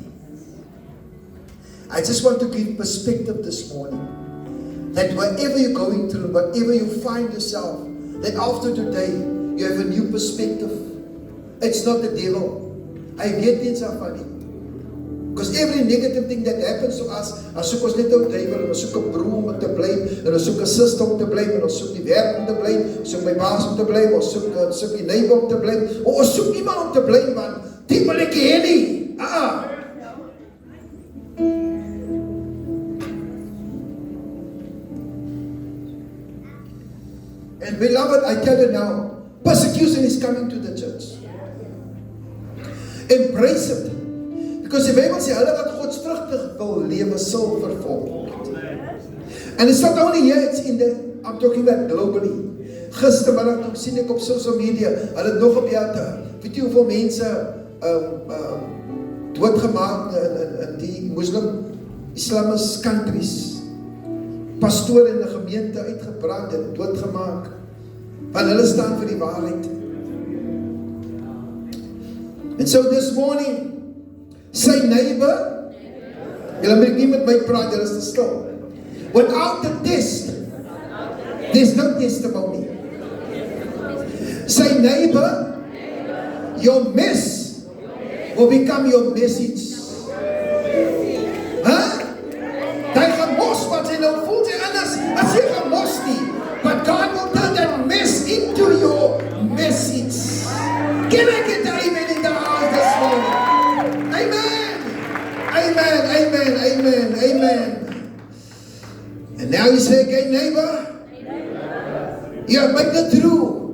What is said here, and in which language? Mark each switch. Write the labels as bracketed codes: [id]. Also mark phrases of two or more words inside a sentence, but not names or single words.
[en] I just want to give perspective this morning. That whatever you're going through, whatever you find yourself, that after today, you have a new perspective. It's not the devil. I get things are funny. Because every negative thing that happens to us, [af] as soek ons net ou duiwel, en ons soek 'n broer om te blame, en ons soek 'n suster om te blame, en ons soek die werk om te blame, ons soek my baas om te blame, ons soek die neighbor om te blame, of ons soek iemand om te blame, want die wil ek hê nie. [en] And beloved, I tell you now, persecution is coming to the church. Embrace it. [af] Because die Bijbel sê, hulle wat godsvruchtig wil lewe sal vervolg word. [en] And it's not only here, it's in the, I'm talking about globally. [af] Gistermiddag toe sien ek op [en] social media, [af] hulle het nog gebeeld, weet jy hoeveel mense doodgemaak in die [en] Muslim Islamist countries. [af] Pastoor in die gemeente uitgebrand en doodgemaak. Want hulle staan vir die waarheid. [en] And so this morning, say neighbor, [af] julle moet nie met my praat, julle is te stil. [en] Without the test, there's no testimony. Say neighbor, your mess will become your message. Huh? [af] Jy gaan mos wat jy nou voel jy anders as jy gaan mos nie. [en] But God will turn that mess into your message. Can I get the amen in the house this morning? Amen. Amen, amen, amen, amen. And now you say again, neighbor, you have made it through.